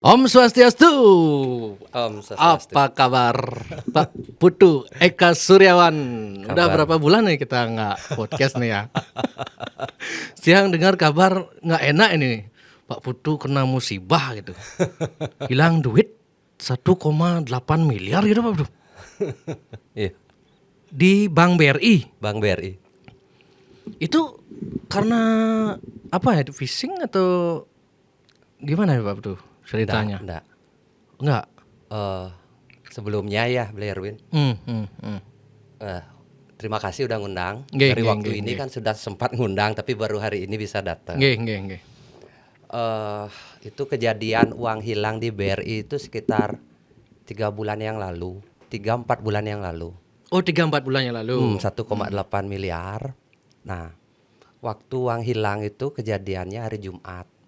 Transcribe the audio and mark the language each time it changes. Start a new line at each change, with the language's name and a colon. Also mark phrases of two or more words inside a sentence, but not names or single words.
Indonesian: Om Swastiastu. Om Swastiastu. Apa kabar Pak Putu Eka Suryawan? Udah Kabar. berapa bulan nih kita nggak podcast nih ya. Siang dengar kabar nggak enak ini. Pak Putu kena musibah gitu. Hilang duit 1,8 miliar gitu Pak Putu. Iya, Di Bank BRI. Bank BRI. Itu karena apa ya? Phishing atau gimana ya Pak Putu ceritanya? Enggak. Sebelumnya ya Blairwin, terima kasih udah ngundang. Nggih, Dari nggih, waktu nggih, ini nggih. kan sudah sempat ngundang, tapi baru hari ini bisa datang. Nggih. Itu kejadian uang hilang di BRI itu sekitar 3 bulan yang lalu, 3-4 bulan yang lalu. Oh 3-4 bulan yang lalu. 1,8 miliar. Nah, waktu uang hilang itu kejadiannya hari Jumat.